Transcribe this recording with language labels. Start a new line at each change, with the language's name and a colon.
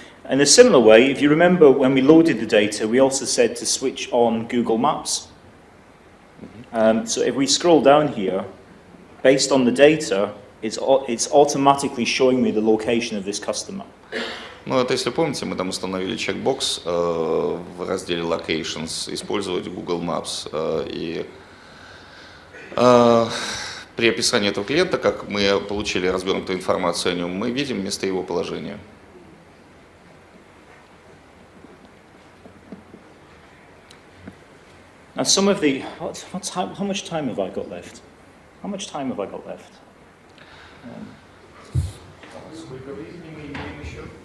English: In a similar way, if you remember when we loaded the data, we also said to switch on Google Maps. So if we scroll down here, based on the data, it's automatically showing me the location of this customer.
Russian: Ну, это, если помните, мы там установили чекбокс в разделе Locations, использовать Google Maps. И при описании этого клиента, как мы получили развернутую информацию о нем, мы видим место его положения.
English: Now some of the, how much time have I got left? How much time have I got left?
Russian: Сколько времени мы имеем еще?